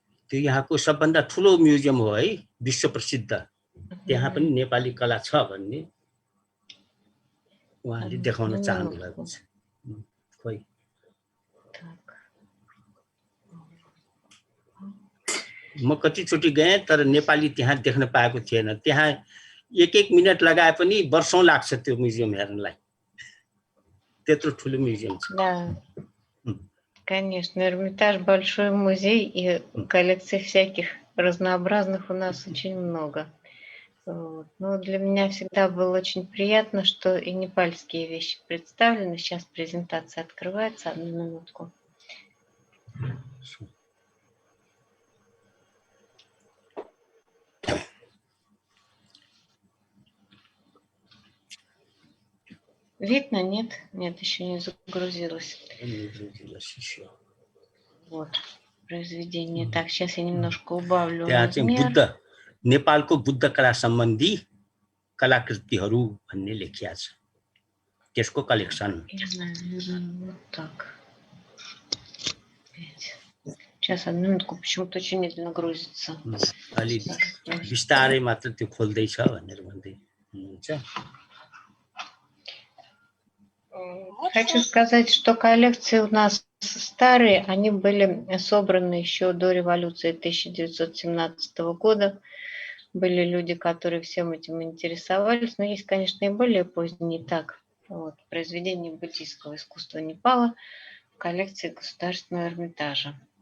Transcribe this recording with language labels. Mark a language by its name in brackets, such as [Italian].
[Nepali] त्यो यहाँको सबभन्दा ठुलो म्युजियम हो है विश्व प्रसिद्ध त्यहाँ पनि नेपाली कला छ भन्ने उहाँले देखाउन चाहनु भएको छ खोइ म कतिचोटि गएँ तर नेपाली त्यहाँ देख्न पाएको थिएन त्यहाँ एक मिनेट लगाए पनि वर्षौं लाग्छ त्यो म्युजियम हेर्नलाई त्यत्रो ठुलो म्युजियम छ [Russian] Конечно, Эрмитаж большой музей, и коллекций всяких разнообразных у нас очень много. Вот. Но для меня всегда было очень приятно, что и непальские вещи представлены. Сейчас презентация открывается, одну минутку. Видно? Нет? Нет, еще не загрузилось. Не загрузилось еще. Вот, произведение. Так, сейчас я немножко убавлю размер. [Nepali] नेपालको बुद्ध कला सम्बन्धी कलाकृतिहरू भन्ने लेखिया छ त्यसको कलेक्सन [Russian] вот так. Сейчас одну минутку, почему-то очень медленно грузится. [Nepali] अलि बिस्तारै मात्र त्यो खोल्दै छ भनेर भन्दै हुनुहुन्छ [Russian] Хочу сказать, что коллекции у нас старые, они были собраны еще до революции 1917 года. Были люди, которые всем этим интересовались, но есть, конечно, и более поздние. Так, вот, произведения буддийского искусства Непала в коллекции Государственного Эрмитажа.